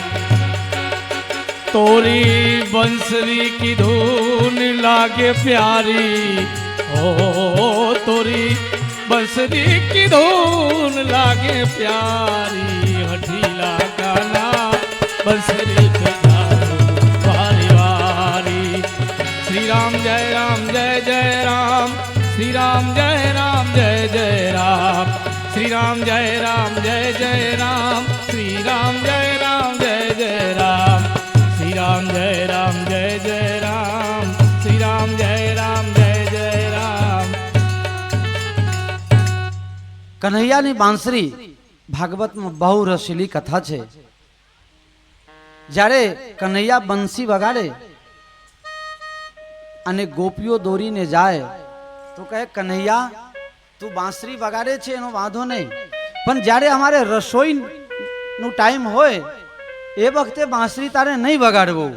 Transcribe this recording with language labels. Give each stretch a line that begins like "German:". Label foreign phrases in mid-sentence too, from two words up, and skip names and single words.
Hindi: तोरी बंसरी की धुन लागे प्यारी, ओ तोरी बंसरी की धुन लागे प्यारी, हठीला काना बंसरी पे जाओ वारी वारी. श्री राम जय राम जय जय राम, श्री राम जय राम जय जय राम, श्री राम जय राम जय जय राम, श्री राम जय राम जय जय राम, श्री राम जय राम जय जय राम, श्री राम जय राम जय जय राम.
Gujarati: કનૈયાની બાંસરી ભાગવતમાં બહુ રસીલી કથા છે. જ્યારે કનૈયા બંસી વગાડે અને ગોપીઓ દોરીને જાય તો કહે કનૈયા તું બાંસરી વગાડે છે એનો વાંધો નહીં, પણ જ્યારે અમારે રસોઈનો ટાઈમ હોય એ વખતે બાંસરી તારે નહીં વગાડવું.